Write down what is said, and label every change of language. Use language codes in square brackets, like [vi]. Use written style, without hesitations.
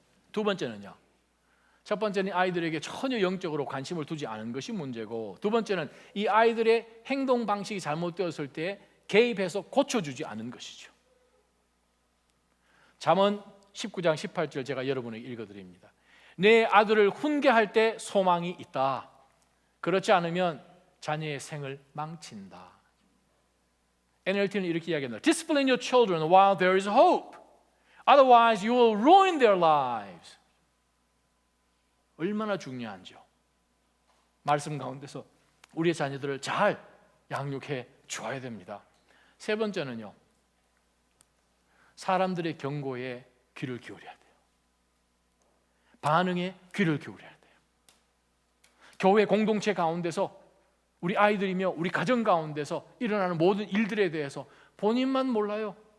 [ko] 두 번째는요, 첫 번째는 아이들에게 전혀 영적으로 관심을 두지 않은 것이 문제고, 두 번째는 이 아이들의 행동 방식이 잘못되었을 때 개입해서 고쳐주지 않은 것이죠. 잠언 19장 18절 제가 여러분에게 읽어드립니다. 내 아들을 훈계할 때 소망이 있다. 그렇지 않으면 자녀의 생을 망친다. NLT는 이렇게 이야기합니다. [en] Discipline your children while there is hope. Otherwise you will ruin their lives. [ko] 얼마나 중요한지요. 말씀 가운데서 우리의 자녀들을 잘 양육해 줘야 됩니다. 세 번째는요, 사람들의 경고에 귀를 기울여야 돼요. 반응에 귀를 기울여야 돼요. 교회 공동체 가운데서 우리 아이들이며 우리 가정 가운데서 일어나는 모든 일들에 대해서 본인만 몰라요.